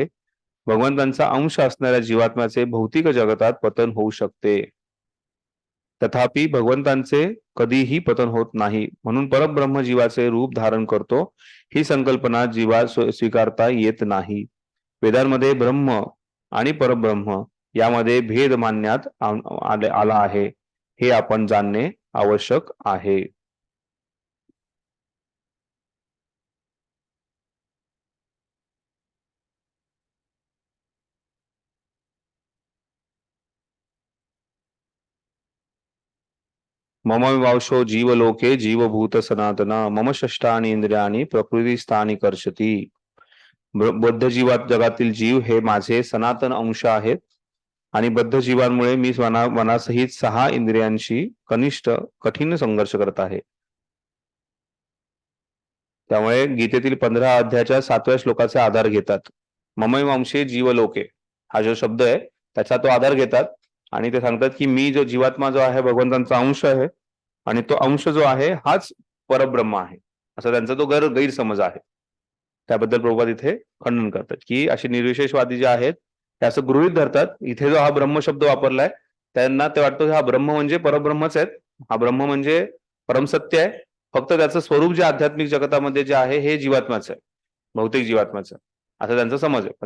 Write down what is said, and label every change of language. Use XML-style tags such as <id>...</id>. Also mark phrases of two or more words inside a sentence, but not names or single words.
<mr>भगवंतांचा अंश असणाऱ्या जीवात्म्याचे भौतिक जगतात पतन होऊ शकते, तथापि भगवंतांचे कधीही पतन होत नाही. म्हणून परब्रह्म जीवाचे रूप धारण करतो ही संकल्पना जीवा स्वीकारता येत नाही. वेदांमध्ये ब्रह्म आणि परब्रह्म यामध्ये भेद मानण्यात आला आहे, हे आपण जाणणे आवश्यक आहे.</mr> <sa>मम वांशो जीवलोके जीवभूत सनातन मम षष्ठानि इंद्रियाणी प्रकृतीस्थानी कर्षती.</sa> <mr>बद्ध जीवात जगातील जीव हे माझे सनातन अंश आहेत आणि बद्ध जीवांमुळे मी मनासहित 6 इंद्रियांशी कठीण संघर्ष करत आहे. त्यामुळे गीतेतील 15 अध्यायाच्या 7व्या श्लोकाचा आधार घेतात.</mr> <sa>ममै वंशे जीवलोके</sa> <mr>हा जो शब्द आहे त्याचा तो आधार घेतात आणि ते सांगतात की मी जो जीवात्मा जो आहे भगवंतांचा अंश आहे आणि तो अंश जो आहे हाच परब्रह्म आहे, असा त्यांचा तो गैरसमज आहे. त्याबद्दल प्रभुपाद इथे खंडन करतात की असे निर्विशेषवादी जे आहेत ते असं गृहीत धरतात, इथे जो हा ब्रह्म शब्द वापरलाय त्यांना ते वाटतं हा ब्रह्म म्हणजे परब्रह्मच आहेत, हा ब्रह्म म्हणजे परमसत्य आहे, फक्त त्याचं स्वरूप जे आध्यात्मिक जगतामध्ये जे आहे हे जीवात्माचं आहे, भौतिक जीवात्माचं, असं त्यांचा समज आहे.</mr>